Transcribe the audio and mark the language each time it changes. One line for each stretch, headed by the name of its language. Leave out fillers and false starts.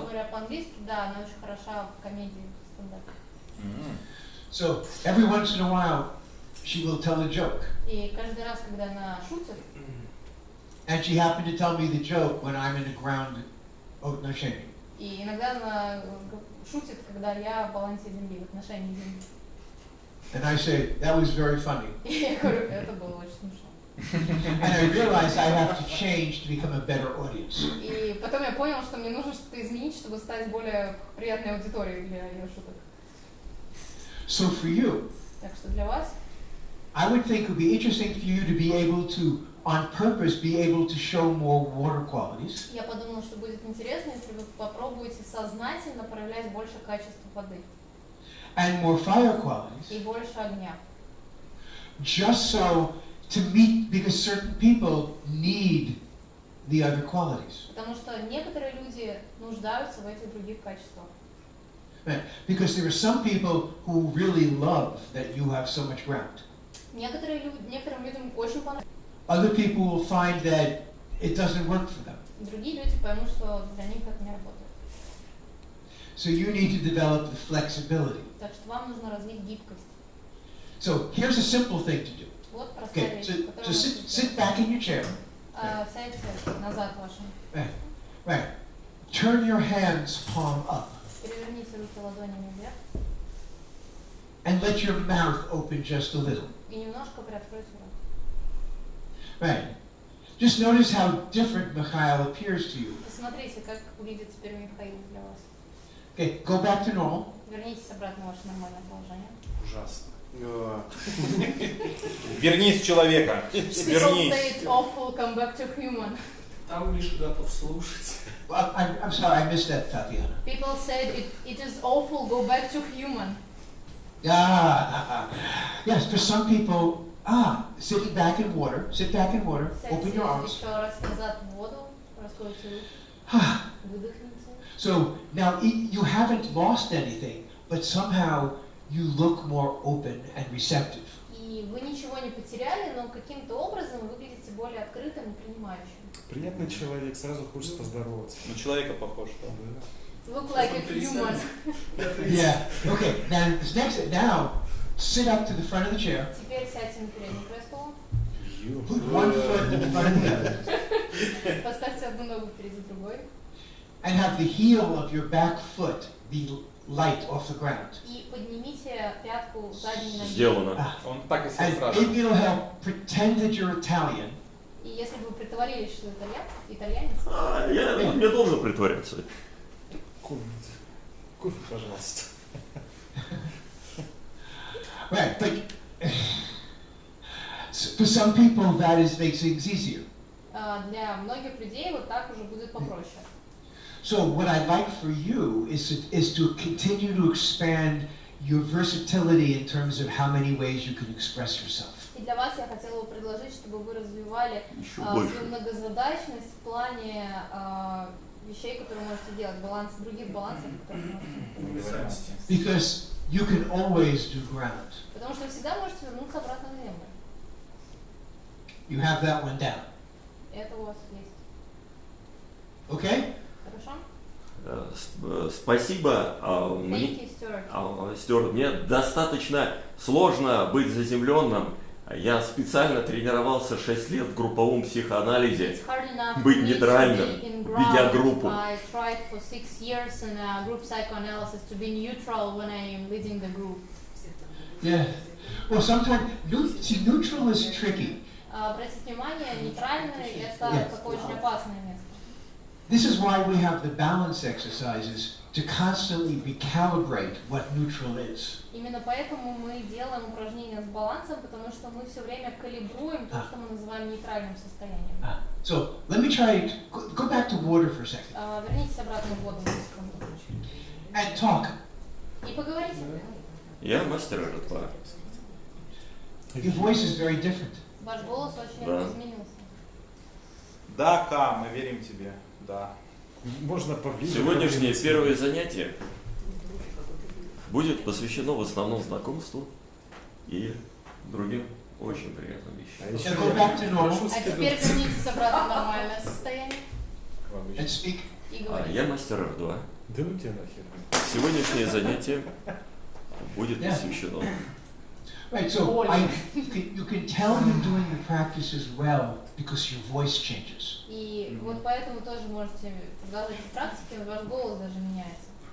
Russian: Говоря по-английски, да, она очень хороша в комедии, в стендапе.
English: So every once in a while, she will tell a joke.
Russian: И каждый раз, когда она шутит,
English: And she happened to tell me the joke when I'm in the ground
Russian: отношении. и иногда она шутит, когда я в балансе Земли, в отношении Земли.
English: And I say, that was very funny.
Russian: И я говорю, это было очень смешно.
English: And I realized I have to change to become a better audience.
Russian: И потом я понял, что мне нужно что-то изменить, чтобы стать более приятной аудиторией для ее шуток.
English: So for you,
Russian: Так что для вас,
English: I would think it would be interesting for you to be able to, on purpose, be able to show more water qualities.
Russian: я подумала, что будет интересно, если вы попробуете сознательно проявлять больше качества воды
English: And more fire qualities.
Russian: и больше огня.
English: Just so to meet, because certain people need the other qualities.
Russian: Потому что некоторые люди нуждаются в этих других качествах.
English: Right. Because there are some people who really love that you have so much ground.
Russian: Некоторым людям очень понравится.
English: Other people will find that it doesn't work for them.
Russian: Другие люди поймут, что для них это не работает.
English: So you need to develop the flexibility.
Russian: Так что вам нужно развить гибкость.
English: So here's a simple thing to do.
Russian: Вот простая
English: Okay,
Russian: вещь,
English: so
Russian: которую
English: sit back in your chair.
Russian: Сядьте назад вашим.
English: Right. Turn your hands palm up.
Russian: Переверните руки ладонями вверх.
English: And let your mouth open just a little.
Russian: И немножко приоткройте рот.
English: Right. Just notice how different Mikhail appears to you.
Russian: Посмотрите, как выглядит теперь Михаил для вас.
English: Okay, go back to normal.
Russian: Вернитесь обратно в ваше нормальное положение. Ужасно. Вернись в человека.
English: People say
Russian: Вернись.
English: it's awful, come back to human.
Russian: Там лишь готов слушать.
English: Well, I'm sorry, I missed that, Tatiana. People said it is awful, go back to human. Yes, for some people, sit back in water, open your arms.
Russian: Еще раз назад в воду, раскройте руки, выдохните.
English: So now you haven't lost anything, but somehow you look more open and receptive.
Russian: И вы ничего не потеряли, но каким-то образом вы выглядите более открытым и принимающим. Приятный человек, сразу хочется поздороваться. На человека похож, да?
English: Look like a human. Yeah. Okay. Now sit up to the front of the chair.
Russian: Теперь сядьте на переднее кресло.
English: Put one foot in front of the other.
Russian: Поставьте одну ногу впереди другой.
English: And have the heel of your back foot be light off the ground.
Russian: И поднимите пятку задней ноги. Сделано. Он так и сел
English: And
Russian: сразу.
English: maybe it'll help pretend that you're Italian.
Russian: И если бы вы притворились, что итальянец, Мне должно притворяться. Кофе, пожалуйста.
English: Right, but for some people that makes things easier.
Russian: для многих людей вот так уже будет попроще.
English: So what I'd like for you is to continue to expand your versatility in terms of how many ways you can express yourself.
Russian: И для вас я хотела бы предложить, чтобы вы развивали Еще больше. свою многозадачность в плане вещей, которые можете делать, других балансов, которые можете делать.
English: Because you can always do ground.
Russian: Потому что вы всегда можете вернуться обратно на землю.
English: You have that one down.
Russian: Это у вас есть.
English: Okay?
Russian: Хорошо? Спасибо.
English: Thank you, Stuart.
Russian: Стюарт, мне достаточно сложно быть заземленным. Я специально тренировался 6 лет в групповом психоанализе.
English: It's hard enough
Russian: Быть
English: for me to
Russian: нейтральным,
English: be in
Russian: ведя
English: ground.
Russian: группу.
English: I tried for 6 years in group psychoanalysis to be neutral when I am leading the group. Yeah. Well, sometimes neutral is tricky.
Russian: Обратите внимание, нейтральный это
English: Yeah.
Russian: такое очень опасное место.
English: This is why we have the balance exercises to constantly recalibrate what neutral is.
Russian: Imенно поэтому мы делаем упражнения с балансом, потому что мы все время калибруем то, что мы называем нейтральным состоянием.
English: So let me try go back to water for a second
Russian: Вернитесь обратно в воду на секунду.
English: and talk.
Russian: И поговорите. Я мастер этого.
English: Your voice is very different.
Russian: Ваш голос очень Да. изменился. Да, Ка, мы верим тебе. Да. Можно поближе. Сегодняшнее первое занятие будет посвящено в основном знакомству и другим очень приятным вещам.
English: Now go back to normal
Russian: А теперь вернитесь обратно в нормальное состояние
English: and speak.
Russian: и говорите. Я мастер R2. Да ну тебя нахер. Сегодняшнее занятие будет посвящено.
English: Right, so you can tell you're doing the practices well because your voice changes.
Russian: И вот поэтому тоже можете продолжать в практике, ваш голос даже меняется.